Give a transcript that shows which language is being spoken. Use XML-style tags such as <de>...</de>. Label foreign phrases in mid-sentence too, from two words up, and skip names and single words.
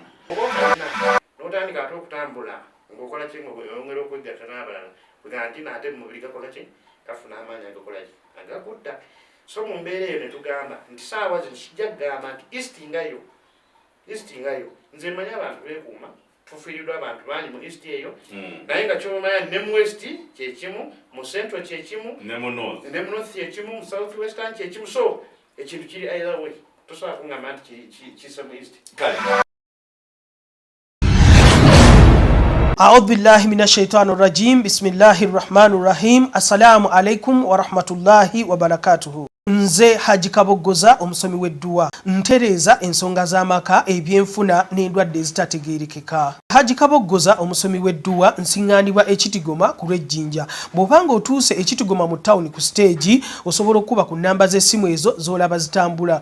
<lg>n'otandika ate okutambula ng'okola ki ng'oyongera okwegatta n'abalala kuga nti naate mumubiri gakola ki kafuna amaanyi agakola ki agakutta so mu mbeera eyo ne tugamba nti saawa zino kijja kugamba nti east ngayo nze mmanyi abantu beekuuma tufiiriddwa abantu bangi mu east eyo naye nga kyomanya ne mu west kyekimu mu central kyekimu ne mu north kyekimu mu</lg> <en>south western</en> <lg>kyekimu so ekintu kiri</lg> <en>either way</en> <lg>tosobola kungamba nti kisa mu east</lg> <ar>أعوذ بالله من الشيطان الرجيم بسم الله الرحمن الرحيم السلام عليكم ورحمة الله وبركاته</ar> <lg>Nze Haji Kabogoza omusomi w'edduwa ntereza ensonga z'amaka ebyenfuna n'endwadde ezitategeerekeka. Haji Kabogoza omusomi w'edduwa nsiŋŋaanibwa ekitigoma ku lw'ejjinja. Bw'obanga otuuse ekitigoma mu ttawuni ku siteegi osobola okuba ku nnamba z'essimu ezo z'olaba zitambula.</lg>